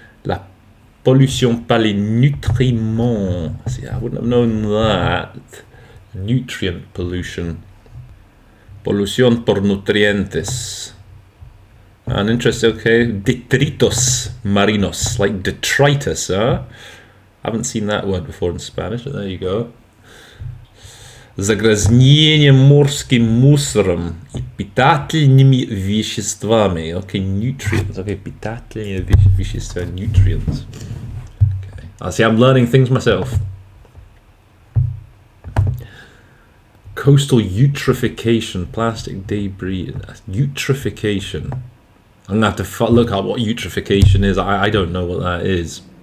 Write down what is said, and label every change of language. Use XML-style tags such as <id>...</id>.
<fr>La pollution par les nutriments.</fr> <en>See, I wouldn't have known that. Nutrient pollution.</en> <es>Pollución por nutrientes.</es> <en>And interesting, okay.</en> <es>Detritos marinos,</es> <en>like detritus, huh? I haven't seen that word before in Spanish, but there you go.</en> <ru>Загрязнение морским мусором и питательными веществами.</ru> <en>Okay, nutrients. Okay,</en> <ru>питательные вещества,</ru> <en>nutrients. Okay. I see, I'm learning things myself. Coastal eutrophication, plastic debris, eutrophication. I'm going to have to look up what eutrophication is. I don't know what that is.</en>